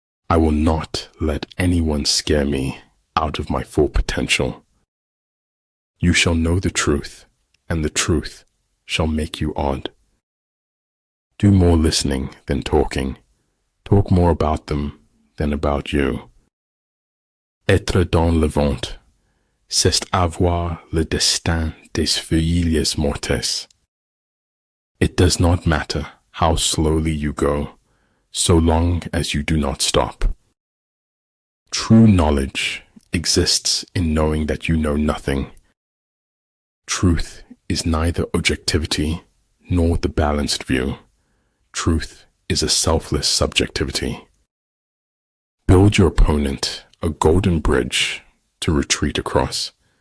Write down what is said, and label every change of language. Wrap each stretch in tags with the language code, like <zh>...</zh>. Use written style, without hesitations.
<en>I will not let anyone scare me out of my full potential. You shall know the truth, and the truth shall make you odd. Do more listening than talking. Talk more about them than about you.</en> <fr>Être dans le vent, c'est avoir le destin des feuilles mortes.</fr> <en>It does not matter how slowly you go, so long as you do not stop. True knowledge exists in knowing that you know nothing. Truth is neither objectivity nor the balanced view. Truth is a selfless subjectivity. Build your opponent a golden bridge to retreat across.</en>